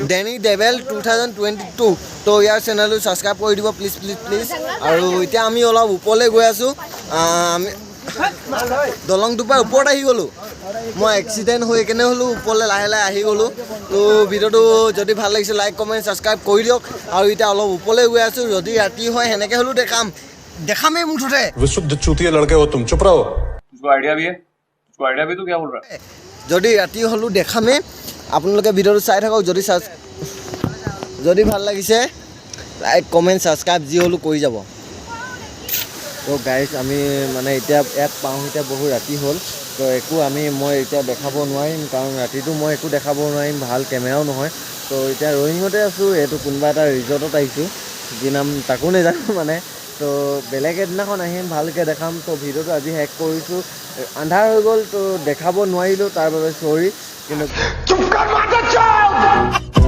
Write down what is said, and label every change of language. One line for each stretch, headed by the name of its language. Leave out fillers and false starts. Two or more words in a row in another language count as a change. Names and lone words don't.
Assamese: ডেনি ডেভেল 2022 তো ইয়াৰ চেনেলটো ছাবস্ক্ৰাইব কৰি দিব প্লিজ আৰু এতিয়া আমি অলপ ওপৰলৈ গৈ আছোঁ আমি দলংটোৰ পৰা ওপৰত আহি গ'লোঁ মই এক্সিডেণ্ট হৈ কেনে হ'লোঁ ওপৰলৈ লাহে আহি গ'লোঁ তো ভিডিঅ'টো যদি ভাল লাগিছে
English: like comment subscribe
Assamese: কৰি দিয়ক আৰু এতিয়া অলপ ওপৰলৈ গৈ আছোঁ যদি ৰাতি হয় সেনেকৈ হ'লেও দেখামেই মুঠতে
Hindi: विशुद्ध चूतिया लड़के हो तुम चुप रहो उसको आइडिया भी है तो क्या बोल रहा है
Assamese: যদি ৰাতি হ'লেও দেখামেই আপোনালোকে ভিডিঅ'টো চাই থাকক যদি ভাল লাগিছে
English: like comment subscribe
Assamese: যি হ'লেও কৰি যাব তো গাইজ আমি মানে এতিয়া ইয়াত পাওঁ এতিয়া বহু ৰাতি হ'ল তো মই এতিয়া দেখাব নোৱাৰিম কাৰণ ৰাতিটো মই একো দেখাব নোৱাৰিম ভাল কেমেৰাও নহয় তো এতিয়া ৰয়িঙতে আছোঁ এইটো কোনোবা এটা ৰিজৰ্টত আহিছোঁ যি নাম তাকো নাজানো মানে তো বেলেগ এদিনাখন আহিম ভালকৈ দেখাম তো ভিডিঅ'টো আজি হেক কৰিছোঁ আন্ধাৰ হৈ গ'ল তো দেখাব নোৱাৰিলোঁ তাৰ বাবে চৰি কিন্তু